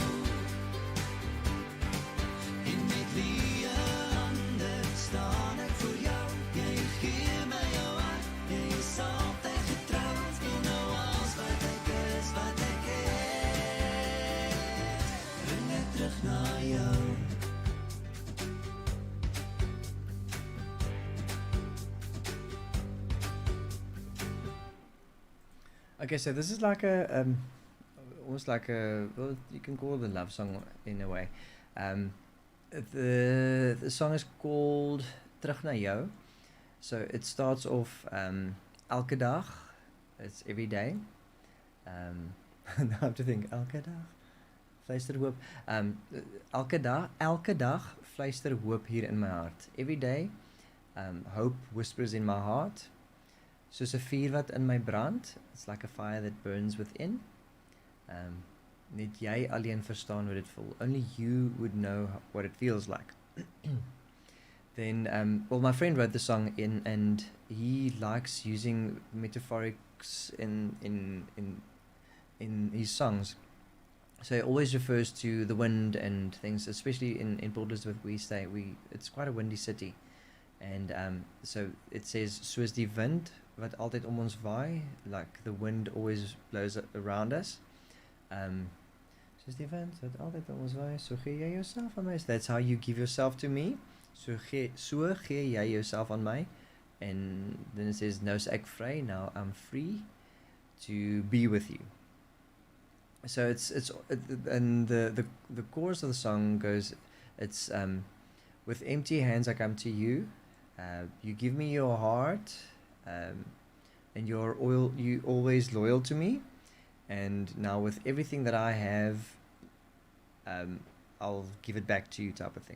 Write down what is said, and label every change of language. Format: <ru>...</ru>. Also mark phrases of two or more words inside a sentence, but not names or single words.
<af>En met leë hande staan ek voor jou, jy gee my jou hart, jy is altyd getrou, en nou als wat ek is, wat ek het, bring ek terug na jou.</af> <en>Okay, so this is like a almost like a, well, you can call it a love song in a way. The song is called Terug na jou. So it starts off</en> <af>elke dag.</af> <en>It's every day. Now I have to think</en> <af>elke dag. Fluister hoop. Elke dag fluister hoop hier in my hart.</af> <en>Every day, hope whispers in my heart.</en> <af>Soos 'n vuur wat in my brand.</af> <en>It's like a fire that burns within.</en> <af>Net jy alleen verstaan hoe dit voel.</af> <en>Only you would know what it feels like. Then, well, my friend wrote the song and he likes using metaphorics in his songs. So he always refers to the wind and things, especially in Port Elizabeth where we stay. It's quite a windy city. And so it says,</en> <af>soos die wind wat altyd om ons waai,</af> <en>like the wind always blows around us.</en> <af>Soos die wind wat altyd om ons waai, so gee jy jouself aan my.</af> <en>So that's how you give yourself to me.</en> <af>So gee jy jouself aan my.</af> <en>And then it says,</en> <af>nou is ek vry,</af> <en>now I'm free to be with you. So and the chorus of the song goes, it's with empty hands I come to you, you give me your heart, and you always loyal to me, and now with everything that I have, I'll give it back to you, type of thing.</en>